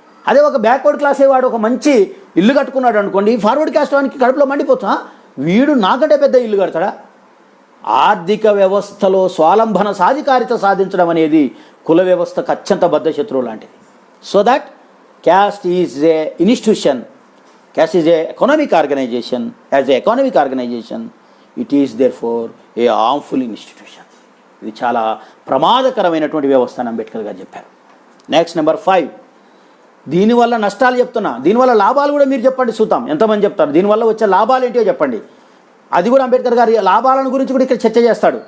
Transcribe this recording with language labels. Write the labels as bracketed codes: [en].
[te] అదే ఒక బ్యాక్వర్డ్ క్లాసే వాడు ఒక మంచి ఇల్లు కట్టుకున్నాడు అనుకోండి, ఫార్వర్డ్ క్యాస్ట్ వానికి కడుపులో మండిపోతా, వీడు నాకంటే పెద్ద ఇల్లు కడతాడా? ఆర్థిక వ్యవస్థలో స్వాలంబన సాధికారిత సాధించడం అనేది కుల వ్యవస్థకు అత్యంత బద్ధ శత్రువు లాంటిది. [en] So that caste is a institution, caste is a economic organization. As a economic organization, it is therefore a harmful institution. [te] ఇది చాలా ప్రమాదకరమైనటువంటి వ్యవస్థ అని అంబేద్కర్ గారు చెప్పారు. నెక్స్ట్ నెంబర్ 5, దీనివల్ల నష్టాలు చెప్తున్నా, దీనివల్ల లాభాలు కూడా మీరు చెప్పండి చూద్దాం. ఎంతమంది చెప్తారు దీనివల్ల వచ్చే లాభాలు ఏంటో చెప్పండి. అది కూడా అంబేద్కర్ గారి లాభాలను గురించి కూడా ఇక్కడ చర్చ చేస్తాడు.